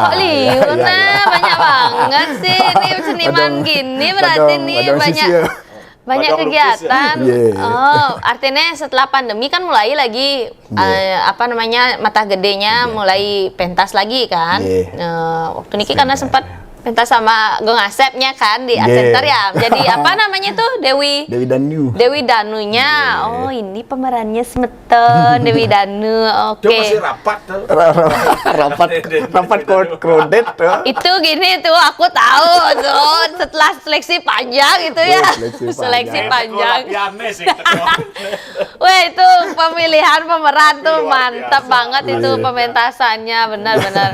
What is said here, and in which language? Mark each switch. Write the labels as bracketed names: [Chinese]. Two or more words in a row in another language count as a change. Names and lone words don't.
[Indonesian] Kok liur banyak banget sih. Ini seniman gini berarti nih banyak kegiatan. Oh, artinya setelah pandemi kan mulai lagi mata gedenya mulai pentas lagi kan. Waktu niki karena sempat pentas sama Gong Asepnya kan di Art Center ya. Jadi apa namanya tuh Dewi Danu. Dewi Danunya. Oh, ini pemerannya Semeton, Dewi Danu. Oke. Dia masih rapat tuh. rapat krodet tuh. Itu gini tuh aku tahu tuh setelah seleksi panjang itu ya. Seleksi panjang. Latihannya sih. Wah, itu pemilihan pemeran tuh mantap banget itu pementasannya, benar-benar.